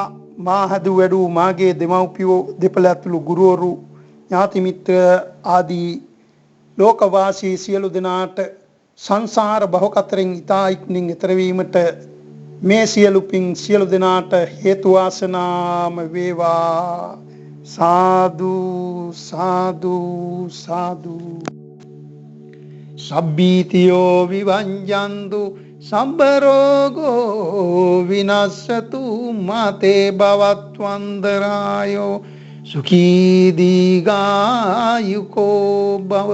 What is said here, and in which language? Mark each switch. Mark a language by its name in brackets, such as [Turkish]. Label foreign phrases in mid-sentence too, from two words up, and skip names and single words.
[Sinhala] මා හදු වැඩූ මාගේ දෙමව්පියෝ දෙපළ ඇතුළු ගුරුවරු ඥාති මිත්‍ර ආදී ලෝකවාසී සියලු දෙනාට සංසාර භව කතරෙන් ඉතා ඉක්මනින් ඈතර වීමට මේ සියලු පින් සියලු දෙනාට හේතු වාසනාම වේවා. සාදු සාදු සාදු. [Pali] සබ්බීතියෝ විවංජන්තු සම්බ රෝගෝ විනස්සතු මාතේ භවත්වන්දරායෝ සුඛී දීඝායුකෝ භව.